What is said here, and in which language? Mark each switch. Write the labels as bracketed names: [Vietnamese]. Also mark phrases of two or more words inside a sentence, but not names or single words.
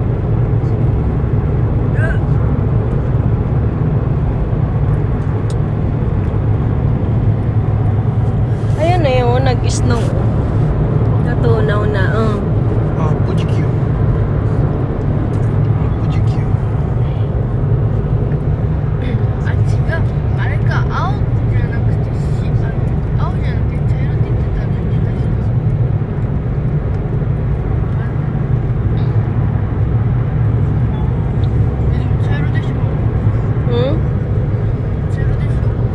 [Filipino] Ayun na yun, nag-snow. Natunaw na, Bujikyu. Bujikyu. [Japanese] あ、違う。あれか、青じゃなくて、青じゃなくて茶色って言ってたね、確か。でも茶色でしょ。茶色でしょ。